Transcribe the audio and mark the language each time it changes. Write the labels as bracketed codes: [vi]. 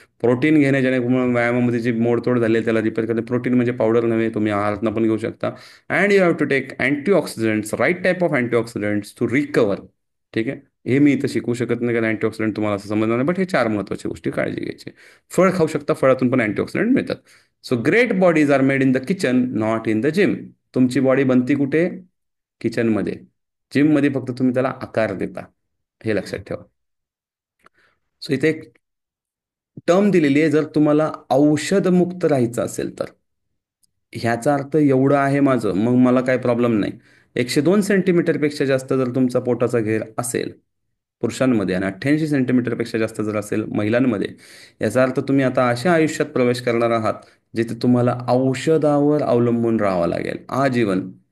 [mr] Protein घेणे, जेणेकरून व्यायामामध्ये जी मोडतोड झाली आहे त्याला रिपेअर करणे. प्रोटीन म्हणजे पावडर नव्हे, तुम्ही आहारातनं पण घेऊ शकता. [en] And you have to take antioxidants, right type of antioxidants to recover. [mr] ठीक आहे. हे मी इथं शिकवू शकत नाही कारण अँटीऑक्सिडंट तुम्हाला असं समजणार नाही, बट हे 4 महत्त्वाच्या गोष्टी काळजी घ्यायची. फळ खाऊ शकता, फळातून पण अँटीऑक्सिडंट मिळतात. [en] So great bodies are made in the kitchen, not in the gym. [mr] तुमची बॉडी बनती कुठे, किचनमध्ये. जिममध्ये फक्त तुम्ही त्याला आकार देता, हे लक्षात ठेवा. सो इथे एक टर्म दिलेली आहे, जर तुम्हाला औषधमुक्त राहायचं असेल तर. ह्याचा अर्थ एवढं आहे माझं, मग मला काही प्रॉब्लेम नाही. 102 सेंटीमीटरपेक्षा जास्त जर तुमचा पोटाचा घेर असेल पुरुषांमध्ये, आणि 88 सेंटीमीटरपेक्षा जास्त जर असेल महिलांमध्ये, याचा अर्थ तुम्ही आता अशा आयुष्यात प्रवेश करणार आहात जिथे तुम्हाला औषधावर अवलंबून राहावं लागेल आजीवन.